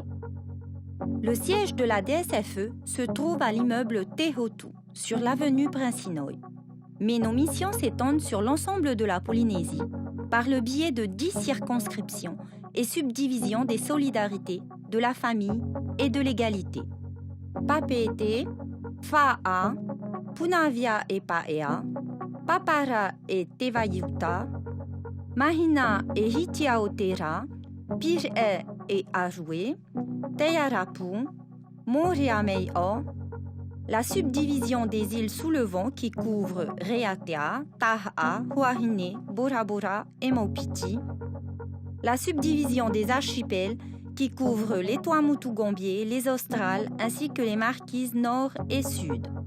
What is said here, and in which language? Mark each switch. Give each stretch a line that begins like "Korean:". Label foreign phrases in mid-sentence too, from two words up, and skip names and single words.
French: Le siège de la DSFE se trouve à l'immeuble Tehotu, sur l'avenue Prince-Inouye. Mais nos missions s'étendent sur l'ensemble de la Polynésie par le biais de 10 circonscriptions et subdivisions des solidarités, de la famille et de l'égalité. Papeete, Fa'a, Punavia et Paea, Papara et Tevayuta, Mahina et Hitiaotera, Pir'e et Aroué, Teyarapu, Moriameo, la subdivision des îles sous le vent qui couvre Reatea, Taha, Huahine, Bora Bora et Maupiti, la subdivision des archipels qui couvre les Tuamotu-Gambier, les Australes ainsi que les Marquises Nord et Sud.